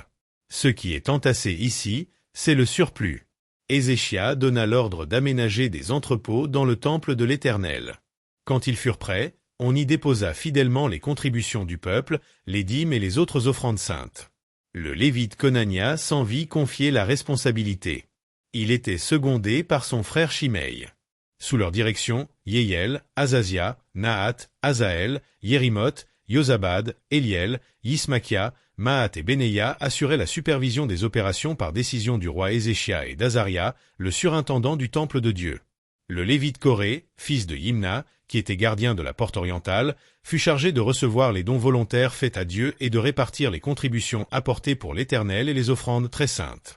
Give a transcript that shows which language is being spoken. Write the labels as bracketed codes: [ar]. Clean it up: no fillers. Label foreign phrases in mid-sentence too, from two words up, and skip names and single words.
[fr] Ce qui est entassé ici, c'est le surplus. » Ézéchias donna l'ordre d'aménager des entrepôts dans le temple de l'Éternel. Quand ils furent prêts, on y déposa fidèlement les contributions du peuple, les dîmes et les autres offrandes saintes. Le Lévite Conania s'en vit confier la responsabilité. Il était secondé par son frère Shimei. Sous leur direction, Yéhiel, Azazia, Nahat, Azaël, Yérimoth, Yozabad, Éliel, Yismakia, Mahat et Benaïa assuraient la supervision des opérations par décision du roi Ézéchias et d'Azaria, le surintendant du temple de Dieu. Le Lévite Coré, fils de Yimna, qui était gardien de la porte orientale, fut chargé de recevoir les dons volontaires faits à Dieu et de répartir les contributions apportées pour l'Éternel et les offrandes très saintes.